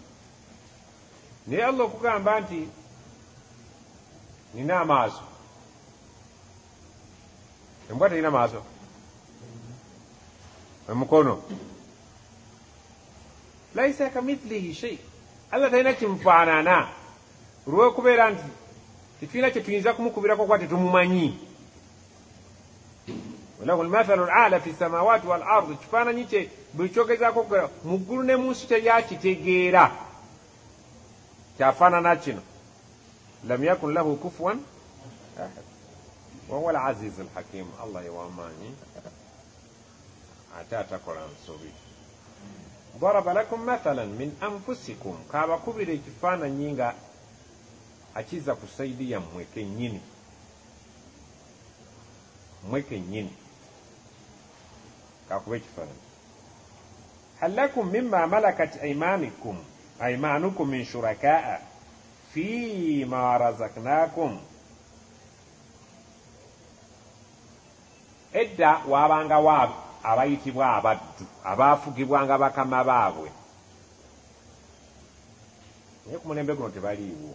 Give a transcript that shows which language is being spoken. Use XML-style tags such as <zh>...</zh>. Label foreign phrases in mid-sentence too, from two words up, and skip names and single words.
<lg>Naye Allah okugamba nti nina amaaso, embwa terina maaso, emukono,</lg> <ar>ليس كمثله شيء.</ar> <lg>Allah talina kimufaanana, olw'okubeera nti tetulina kye tuyinza kumukubirako kuba tetumumanyi.</lg> <ar>وله المثل الأعلى في السماوات والأرض,</ar> <lg>kifaananyi kye buli kyogezaako mu ggulu ne mu nsi teryakitegeera kyafaanana kino.</lg> <ar>لم يكن له كفوا أحد وهو العزيز الحكيم.</ar> <lg>Allah yewamaanyi ate atakola nsobi.</lg> <ar>ضرب لكم مثلا من أنفسكم,</ar> <lg>kaabakubira ekifaananyi nga akiza ku saidi yammwe kennyini, mmwe kennyini kakuba ekifaananyi.</lg> <ar>هل لكم مما ملكت أيمانكم من شركاء فيما رزقناكم.</ar> <lg>Edda waabangawo abayitibwa abaddu abaafugibwanga bakama baabwe, naye ku mulembe guno tebaliiwo.</lg>